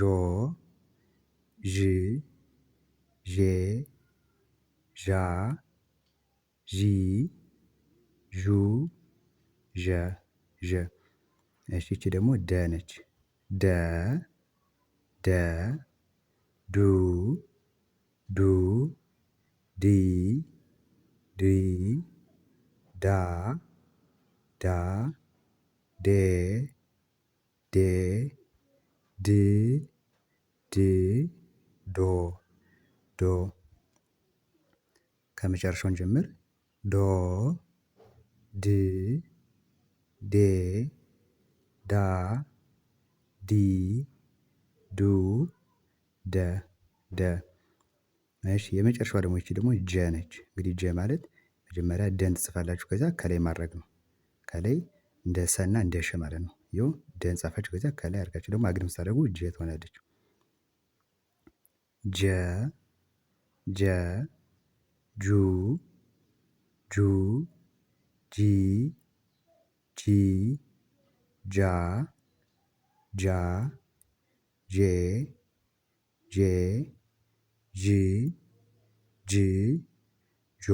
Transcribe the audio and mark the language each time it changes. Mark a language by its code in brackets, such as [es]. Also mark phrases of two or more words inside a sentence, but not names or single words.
[am] ዥ ዤ ዣ ዢ ዡ ዠ ዠ እሺ ይቺ ደግሞ ደ ነች ደ ደ ዱ ዱ ዲ ዲ ዳ ዳ ዴ ዴ ድ ድ ዶ ዶ ከመጨረሻውን ጀምር ዶ ድ ዴ ዳ ዲ ዱ ደ ደ እሺ የመጨረሻዋ ደግሞ ይቺ ደግሞ ጀ ነች። እንግዲህ ጀ ማለት መጀመሪያ ደን ትጽፋላችሁ ከዛ ከላይ ማድረግ ነው። ከላይ እንደ ሰና እንደ ሸ ማለት ነው። ይኸው ደን ጻፋችሁ ከዛ ከላይ አድርጋችሁ ደግሞ አግድም ስታደርጉ ጀ ትሆናለች። ጀ ጀ ጁ ጁ ጂ ጂ ጃ ጃ ጄ ጄ ዥ ጅ ጆ